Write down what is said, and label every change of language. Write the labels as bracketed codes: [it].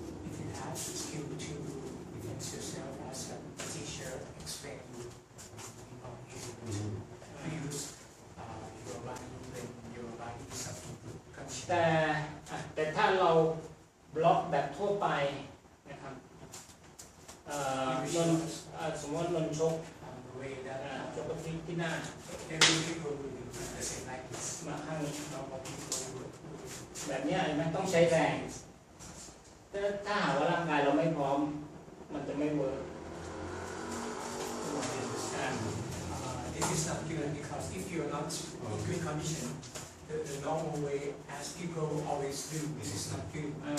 [en] if you have the skill to defend yourself as a teacher explain you know easy to use your body when your body is under condition [th] แต่ถ้าเราบล็อกแบบทั่วไปนะครับสมมติว่านนชก [en] the way that [th] ชกกระพริบที่หน้า [en] every people will do the same like this [th] มาข้างนี้ [en] normal people would [th] แบบเนี้ยมันต้องใช้แรงถ้าหากว่าร่างกายเราไม่พร้อมมันจะไม่เวิร์ก [en] is not good because if you're not in good condition, the normal way as people always do, this is not good.